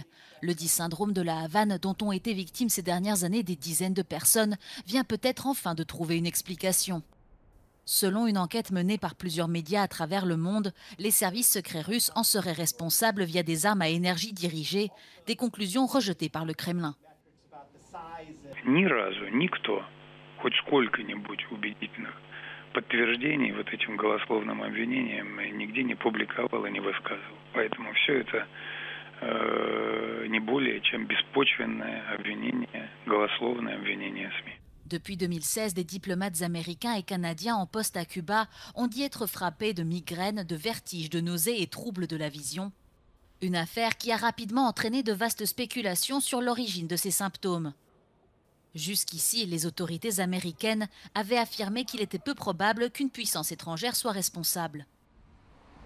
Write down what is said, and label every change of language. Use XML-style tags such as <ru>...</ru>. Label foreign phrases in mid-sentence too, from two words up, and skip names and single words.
<fr>Le dit syndrome de la Havane, dont ont été victimes ces dernières années des dizaines de personnes, vient peut-être enfin de trouver une explication. Selon une enquête menée par plusieurs médias à travers le monde, les services secrets russes en seraient responsables via des armes à énergie dirigée, des conclusions rejetées par le Kremlin.</fr> <ru>Подтверждений вот этим голословным обвинениям нигде не публиковал и не высказывал. Поэтому все это не более чем беспочвенное обвинение, голословное обвинение СМИ.</ru> <fr>Depuis 2016, des diplomates américains et canadiens en poste à Cuba ont dit être frappés de migraines, de vertiges, de nausées et troubles de la vision. Une affaire qui a rapidement entraîné de vastes spéculations sur l'origine de ces symptômes. Jusqu'ici, les autorités américaines avaient affirmé qu'il était peu probable qu'une puissance étrangère soit responsable.</fr>